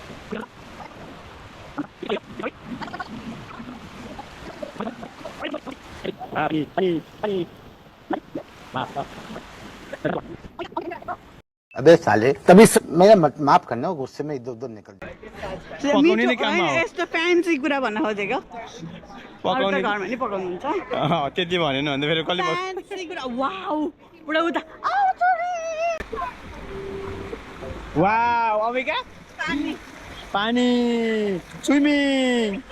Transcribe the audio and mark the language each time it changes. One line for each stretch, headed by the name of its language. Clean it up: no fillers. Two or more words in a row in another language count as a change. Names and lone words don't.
Hindi: अबे साले तभी मेरा माफ करना गुस्से में इधर उधर निकल
Nepali: यस्तो फ्यान्सी कुरा भन्न खोजेको पकाउने घरमा नि पकाउनुहुन्छ त्यति भनेन भने फेरि कसले फ्यान्सी कुरा वाउ पुरा उता आउँछ वाउ अम्बिका पानी पानी स्विमिङ